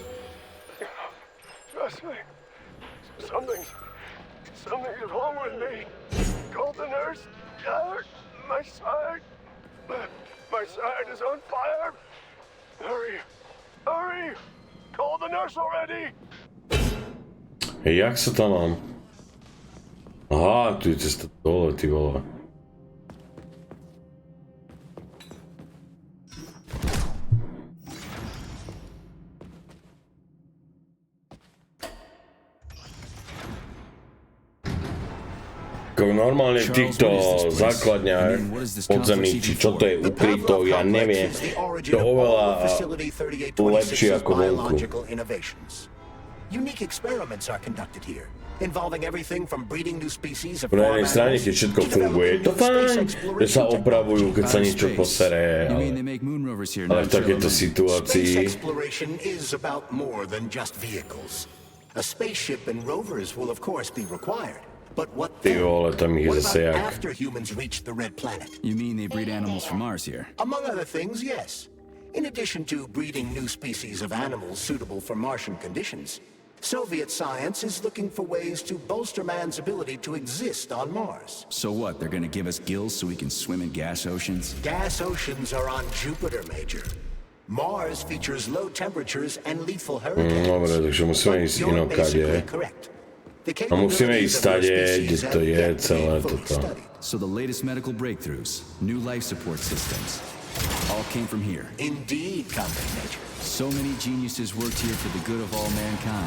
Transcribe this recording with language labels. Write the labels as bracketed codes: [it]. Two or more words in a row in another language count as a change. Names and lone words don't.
[en] Trust me. Something's wrong with me. Call the nurse. My side. My side is on fire. Hurry. Hurry. Call the nurse already. [sk] Jak sa tam mám? Aha, tu je cesta dole, ty vole. Ako normálne v týchto základniach podzemných, či čo to je ukryto, ja neviem. To oveľa lepšie ako vonku. [en] Unique experiments are conducted here, involving everything from breeding new species of [sk] Na [en] farm [sk] jednej strane, [en] animals [sk] keď všetko to funguje, je to [en] developing new [sk] fajn, [en] space [sk] že sa [en] exploration [sk] opravujú, keď sa [en] Outer [sk] niečo [en] space. [sk] posere, [en] You mean [sk] ale, [en] they make moon rovers here [sk] ale [en] now, [sk] v takejto [en] Chairman? [sk] situácii... [en] Space exploration is about more than just vehicles. A spaceship and rovers will of course be required. But what [sk] Ty [en] then? [sk] vole, tam ich je [en] What [sk] zase [en] about [sk] jak. [en] after humans reach the Red Planet? You mean they breed animals from Mars here? Among other things, yes. In addition to breeding new species of animals suitable for Martian conditions, Soviet science is looking for ways to bolster man's ability to exist on Mars. So what, they're gonna give us gills so we can swim in gas oceans? Gas oceans are on Jupiter, Major. Mars features low temperatures and lethal hurricanes. [sk] Dobre, takže musíme [en] But [sk] ísť [en] you're [sk] inokade. [en] basically correct. The [sk] A musíme ísť [en] capabilities of [sk] stade, [en] your [sk] kde [en] species [sk] to [en] have [sk] je [en] yet to be [sk] celé [en] fully [sk] toto. [en] studied. So the latest medical breakthroughs, new life support systems, all came from here. Indeed, Comrade Major. So many geniuses worked here for the good of all mankind.